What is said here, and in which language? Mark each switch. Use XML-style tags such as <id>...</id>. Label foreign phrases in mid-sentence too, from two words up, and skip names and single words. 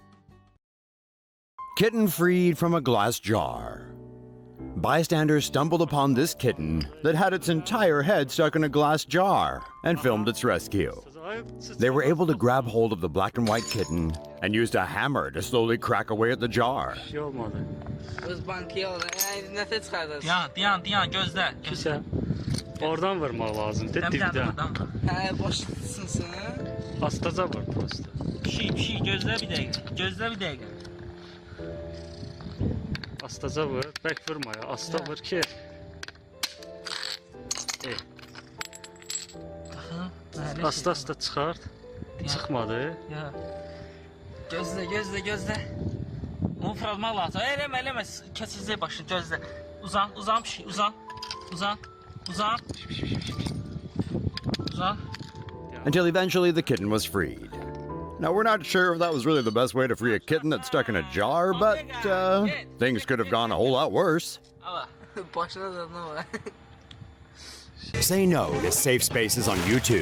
<en>Kitten freed from a glass jar. Bystanders stumbled upon this kitten that had its entire head stuck in a glass jar and filmed its rescue. They were able to grab hold of the black and white kitten and used a hammer to slowly crack away at the jar.</en> <az>Oradan vurmaq lazımdır, dibdən. Hə, başlasın. Astaca vur prosta. Pişik, gözlə bir dəqiqə. Astaca vur, bək vurma ya, asta vur ki. Asta çıxart. Çıxmadı. Gözlə. Onu fırlatmaq lazım. Eləmə, kəsizlik başını gözlə. Uzan pişik, uzan.</az> <en>Until eventually the kitten was freed. Now, we're not sure if that was really the best way to free a kitten that's stuck in a jar, but things could have gone a whole lot worse. Say no to safe spaces on YouTube.</en>